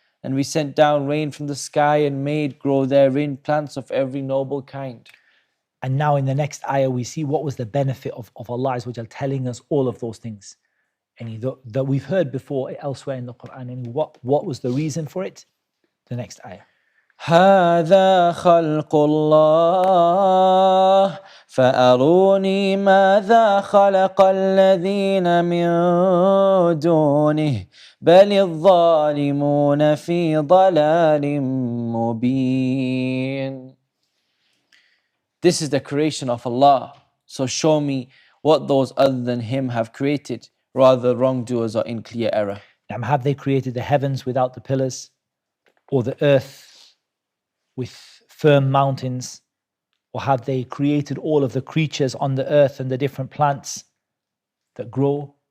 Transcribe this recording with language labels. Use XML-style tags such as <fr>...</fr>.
<en>And we sent down rain from the sky and made grow therein plants of every noble kind. And now in the next ayah, we see what was the benefit of Allah Azza wa Jal telling us all of those things. And that we've heard before elsewhere in the Qur'an. And what was the reason for it? The next ayah.</en> <ar>هذا خلق الله فأروني ماذا خلق الذين من دونه بل الظالمون في ضلال مبين.</ar> <en>This is the creation of Allah, so show me what those other than Him have created. Rather, wrongdoers are in clear error. Have they created the heavens without the pillars, or the earth with firm mountains, or have they created all of the creatures on the earth and the different plants that grow?</en>